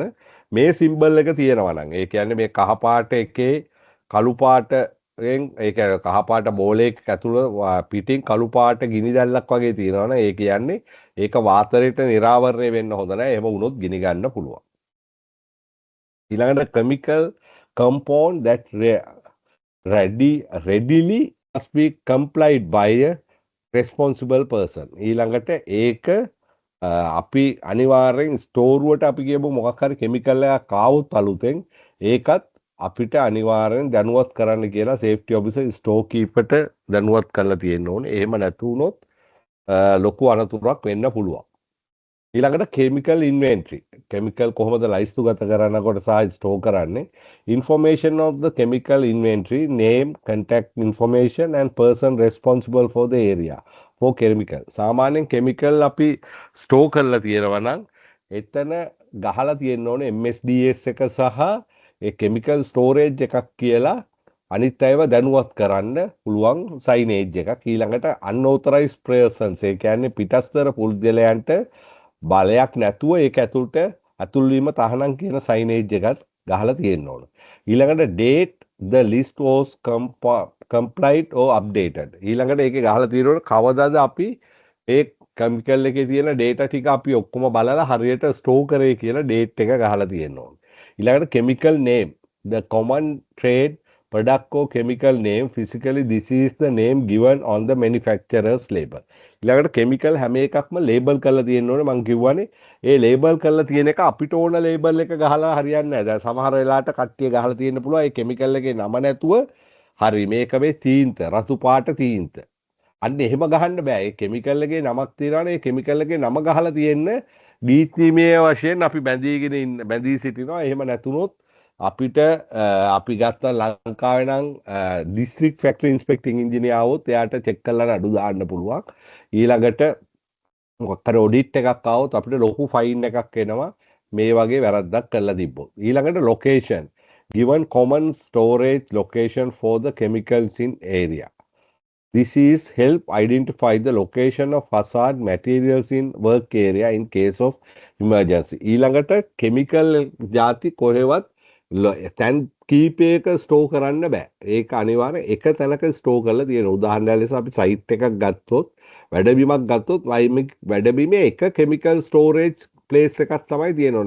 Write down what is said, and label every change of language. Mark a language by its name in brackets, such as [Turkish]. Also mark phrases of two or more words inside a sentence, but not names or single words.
[Sinhala] මේ සිම්බල් එක තියෙනවා නම් ඒ කියන්නේ මේ කහ පාට එකේ කළු පාටෙන් ඒ කියන්නේ කහ පාට බෝලයක ඇතුළ පිටින් කළු පාට ගිනි දැල්ලක් වගේ තියෙනවනේ. ඒ කියන්නේ ඒක වාතයට නිරාවරණය වෙන්න හොඳ නැහැ. එහෙම වුණොත් ගිනි ගන්න පුළුවන්. [English] ඊළඟට chemical compound that readily must be complied by a responsible person. [Sinhala] ඊළඟට ඒක අපි අනිවාර්යෙන් ස්ටෝරුවට අපි කියමු මොකක් හරි කෙමිකල් එකක් ආවොත් අලුතෙන් ඒකත් අපිට අනිවාර්යෙන් දැනුවත් කරන්න කියලා [English] safety officer store keeper [Sinhala] දැනුවත් කරලා තියෙන්න ඕනේ. එහෙම නැතු වුණොත් ලොකු අනතුරක් වෙන්න පුළුවන්. ඊළඟට [English] chemical inventory. [Sinhala] කෙමිකල් කොහොමද ලයිස්තුගත කරනකොට සහ ස්ටෝර් කරන්නේ? [English] Information of the chemical inventory, name, contact information and person responsible for the area for chemical. [Sinhala] සාමාන්‍යයෙන් කෙමිකල් අපි ස්ටෝර් කරලා තියෙනවා නම් එතන ගහලා තියෙන්න ඕනේ MSDS එක සහ ඒ [English] chemical storage [Sinhala] එකක් කියලා අනිත් අයව දැනුවත් කරන්න පුළුවන් සයිනේජ් එකක්. ඊළඟට [English] unauthorized persons [Sinhala] ඒ කියන්නේ පිටස්තර පුද්ගලයන්ට බලයක් නැතුව ඒක ඇතුළට ඇතුල් වීම තහනම් කියන සයිනේජ් එකත් ගහලා තියෙන්න ඕන. [English] ඊළඟට date the list was complied or updated. [Sinhala] ඊළඟට ඒකේ ගහලා තියෙනවනේ කවදාද අපි ඒ කෙමිකල් එකේ තියෙන data ටික අපි ඔක්කොම බලලා හරියට ස්ටෝර් කරේ කියලා date එක ගහලා තියෙන්න ඕන. [English] ඊළඟට chemical name, the common trade product or chemical name, physically this is the name given on the manufacturer's label. [Sinhala] ඊළඟට chemical හැම එකක්ම label කරලා තියෙන්න ඕනේ. මම කිව්වනේ ඒ label කරලා තියෙන එක අපිට ඕන label එක ගහලා හරියන්නේ නැහැ. දැන් සමහර වෙලාවට කට්ටිය ගහලා තියෙන්න පුළුවන් ඒ chemical එකේ නම නැතුව හරි මේක මේ තීන්ත රතු පාට තීන්ත. අන්න එහෙම ගහන්න බෑ. ඒ chemical එකේ නමක් තියනවනේ ඒ chemical එකේ නම ගහලා තියෙන්න දීත්‍රිමය වශයෙන් අපි බැඳී සිටිනවා. එහෙම නැතුනොත් අපිට අපි ගත්ත ලංකාවේ නම් [English] district factory inspecting engineer [Sinhala] આવොත් එයාට චෙක් කරලා නඩු දාන්න පුළුවන්. ඊළඟට මොකක් හරි ඔඩිට් එකක් આવොත් අපිට ලොකු ෆයින් එකක් එනවා මේ වගේ වැරද්දක් කරලා තිබ්බොත්. ඊළඟට location. [English] Given common storage location for the chemicals in area. This is help identify the location of hazard materials in work area in case of emergency. [Sinhala] ඊළඟට chemical ಜಾති කොහෙවත් තැන් කීපයක ස්ටෝ කරන්න බෑ. ඒක අනිවාර්යෙන් එක තැනක ස්ටෝ කරලා තියෙනවා. උදාහරණයක් ලෙස අපි සයිට් එකක් ගත්තොත් වැඩබිමක් ගත්තොත් වැඩබිමේ එක [English] chemical storage place [Sinhala] එකක් තමයි තියෙන්නේ.